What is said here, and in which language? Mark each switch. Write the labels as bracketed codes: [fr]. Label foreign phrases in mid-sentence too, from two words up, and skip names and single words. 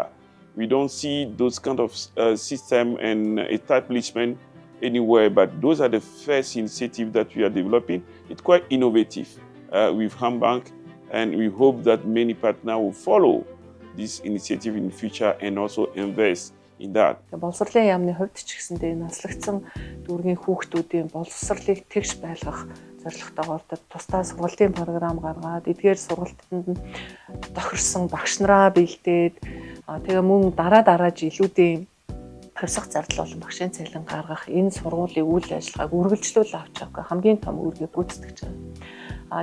[en] We don't see those kind of system and establishment anywhere, but those are the first initiative that we are developing. It's quite innovative with Hambank, and we hope that many partners will follow this initiative in the future and also invest in that. [mn] Боловсролын яамны хувьд ч гэсэндээ наслагдсан дүүргийн хүүхдүүдийн боловсролыг тэгш байлгах зорилготойгоор тусдаа сургалтын програм гаргаад эдгээр сургалтанд тохирсон багш нараа бэлдээд тэгээ мөн дараа жилүүдийн хувьсах зардал болон багшийн цалин гаргах энэ сургуулийн үйл ажиллагааг үргэлжлүүл авч явах хамгийн том үүргийг гүйцэтгэж байгаа.